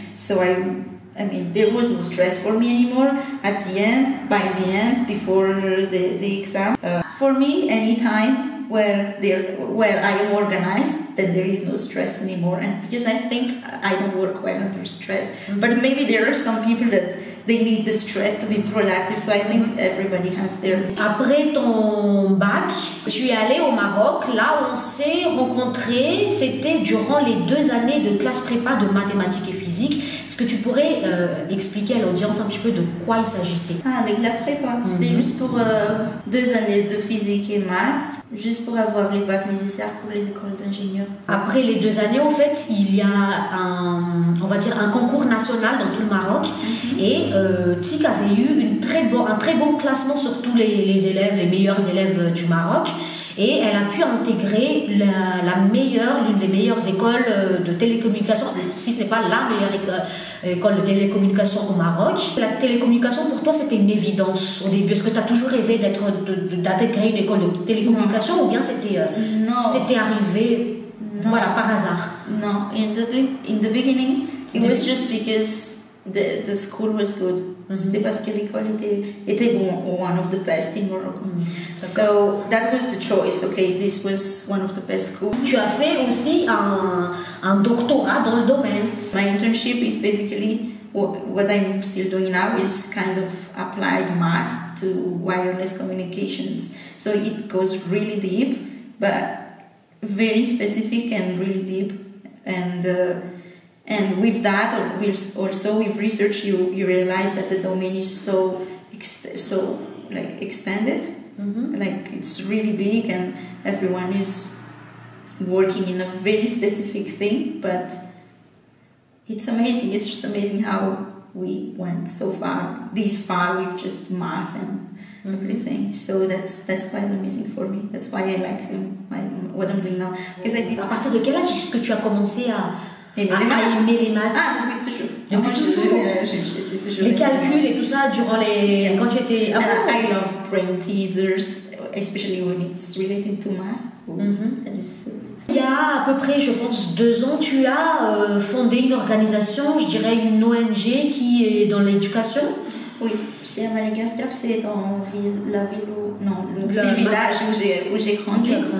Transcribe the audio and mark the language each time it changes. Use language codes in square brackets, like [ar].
[en] So I mean, there was no stress for me anymore. By the end, before the exam, for me, any time where I am organized, then there is no stress anymore. And because I think I don't work well under stress, but maybe there are some people that they need the stress to be productive. So I think everybody has their... [fr] Après ton bac, tu es allé au Maroc. Là, on s'est rencontrés. C'était durant les 2 années de classe prépa de mathématiques et physique. Est-ce que tu pourrais expliquer à l'audience un petit peu de quoi il s'agissait? Les classes prépa, c'était juste pour 2 années de physique et maths. juste pour avoir les bases nécessaires pour les écoles d'ingénieurs. Après les 2 années, en fait, il y a on va dire un concours national dans tout le Maroc. Et TIC avait eu un très bon classement sur tous les élèves, les meilleurs élèves du Maroc. Et elle a pu intégrer l'une des meilleures écoles de télécommunication, si ce n'est pas la meilleure école de télécommunication au Maroc. La télécommunication, pour toi, c'était une évidence au début. Est-ce que tu as toujours rêvé d'intégrer une école de télécommunication ou bien c'était arrivé voilà, par hasard? [en] No, in the beginning, it was just because the school was good. [fr] C'était parce que l'école était [en] one of the best in Morocco. So that was the choice. Okay, this was one of the best schools. [fr] Tu as fait aussi un doctorat dans le domaine. [en] My internship is basically what I'm still doing now is kind of applied math to wireless communications. So it goes really deep, but very specific and really deep. And with that, also with research, you realize that the domain is so extended, like it's really big, and everyone is working in a very specific thing. But it's amazing. It's just amazing how we went this far with just math and everything. So that's quite amazing for me. That's why I like what I'm doing now. Because [fr] à partir de quel âge est-ce que tu as commencé à aimer les maths? Depuis toujours. J'ai toujours les calculs et tout ça durant quand tu étais... [en] I love brain teasers, especially when it's related to math. That is so good. [fr] Il y a à peu près, je pense, 2 ans, tu as fondé une organisation, je dirais une ONG qui est dans l'éducation. Oui, c'est à Madagascar, c'est dans le petit village où j'ai grandi.